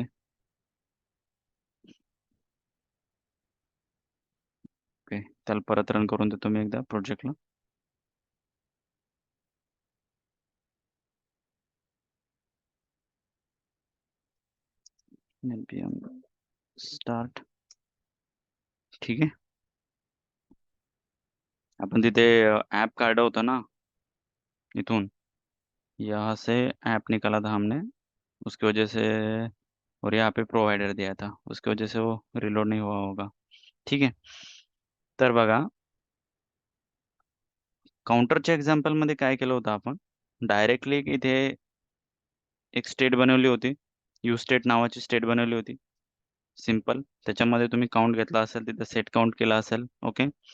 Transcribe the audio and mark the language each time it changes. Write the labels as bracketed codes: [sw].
[mr] Okay. त्याला परत run करून देतो मी एकदा प्रोजेक्टला. [en] npm start. [mr] ठीक आहे. अपन तिथे ऐप काढा होता ना इथून, [hi] यहाँ से ऐप निकाला था हमने, उसकी वजह से, और यहाँ पे प्रोवाइडर दिया था, उसकी वजह से वो रिलोड नहीं हुआ होगा. [mr] ठीक आहे. तर बघा, काउंटरच्या एक्झाम्पल मध्ये काय केलं होतं आपण, डायरेक्टली इथे एक स्टेट बनवली होती, यू स्टेट नावाची स्टेट बनवली होती, सिंपल. त्याच्यामध्ये तुम्ही काउंट घेतला असेल, तिथे सेट काउंट केला असेल. ओके.